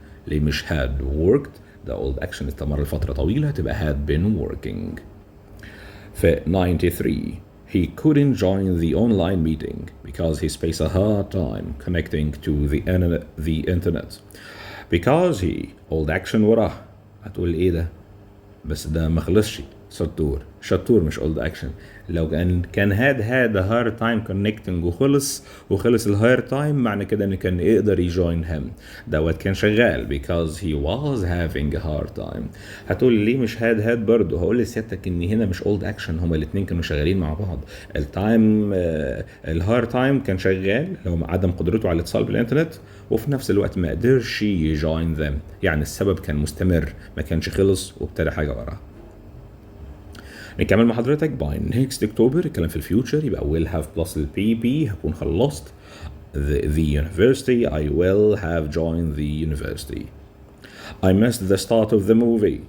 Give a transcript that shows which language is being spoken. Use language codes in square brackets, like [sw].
[ar] ليه مش [en] had worked؟ [ar] ده old action استمر لفترة طويلة تبقى [en] had been working. في 93 he couldn't join the online meeting because he spaced a hard time connecting to the internet. [ar] Because he old action وراه هتقول ايه ده؟ بس ده ما خلصش شطور مش old action. لو كان [en] had a hard time connecting [ar] وخلص الهاير تايم، معنى كده ان كان يقدر يجوين him. دوت كان شغال [en] because he was having a hard time. [ar] هتقول ليه مش had برضه؟ هقول لسيادتك ان هنا مش old action، هما الاتنين كانوا شغالين مع بعض. التايم الهاير تايم كان شغال لو عدم قدرته على الاتصال بالانترنت، وفي نفس الوقت ما قدرش يجوين them، يعني السبب كان مستمر ما كانش خلص وابتدى حاجه وراها. نكمل مع حضرتك by next October، الكلام في الفيوتشر يبقى will have plus ال PP، هكون خلصت [en] the university. I will have joined the university. I missed the start of the movie.